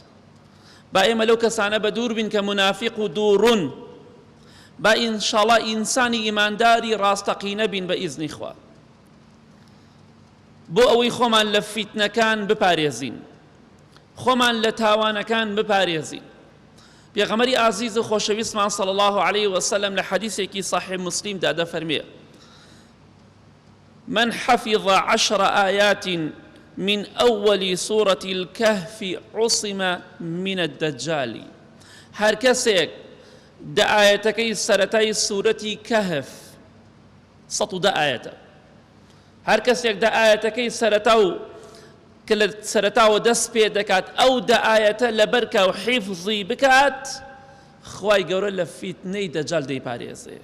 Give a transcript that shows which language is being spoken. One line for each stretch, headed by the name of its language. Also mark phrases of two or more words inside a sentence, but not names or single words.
Central Kurdish: با ئێمە لەو کەسانە بە دوور بین کە منافق و دووڕون، با ئینشاڵڵا ئینسانی ئیمانداری ڕاستەقینە بین بە ئیزنی خوا، بۆ ئەوەی خۆمان لە فیتنەکان بپارێزین، خۆمان لە تاوانەکان بپارێزین. پێغەمبەری ئازیز و خۆشەویستمان
Arabic: صلی الله عليه وسلم
Central Kurdish: لە حەدیثێکی صحیح مسلمدا دەفەرمێ:
Arabic: من حفظ 10 آيات من أول سورة الكهف عصم من الدجال.
Central Kurdish: هر کەسێک دە ئاەتەکەی سەرەتای سوورەتی کەهف 110 ئاەتە، هەر کەسێک دە ئاەتەکەی کە لە سەرەتاوە دەست پێ دەکات ئەو دە ئاەتە لەبەر کە و حیفزی بکات، خوای گەورە لە فیتنەی دەجال دەیپارێزێ.